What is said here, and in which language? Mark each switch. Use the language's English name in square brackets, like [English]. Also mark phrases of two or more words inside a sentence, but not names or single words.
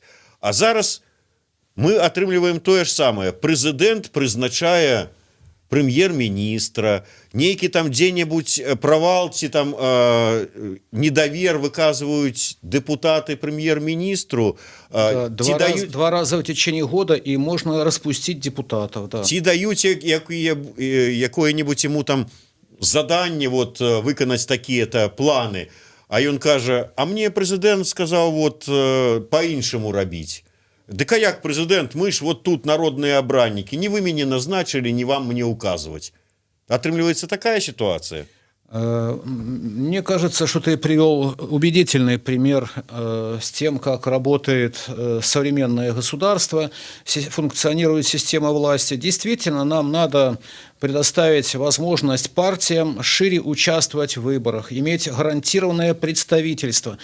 [Belarusian] А зараз мы атрымліваем тое ж самае. Прэзідэнт прызначае прэм'ер-міністра, нейкі там дзе-небудзь правал ці там недавер выказваюць депутаты прэм'ер-міністру. [Russian] Два раза в течение года, и можно распустить депутатов. Да. [Belarusian] Ці даюць якое-нибудь ему там заданне выканаць такія-то планы. А ён кажа, а мне прэзідэнт сказаў па-іншаму рабіць. Дык а як, прэзідэнт, мы ж тут народныя абраннікі, не вы мяне назначылі, не вам мне указваць. Атрымліваецца такая сітуацыя. [Russian] Мне кажется, что ты привел убедительный пример с тем, как работает современное государство, функционирует система власти. Действительно, нам надо предоставить возможность партиям шире участвовать в выборах, иметь гарантированное представительство.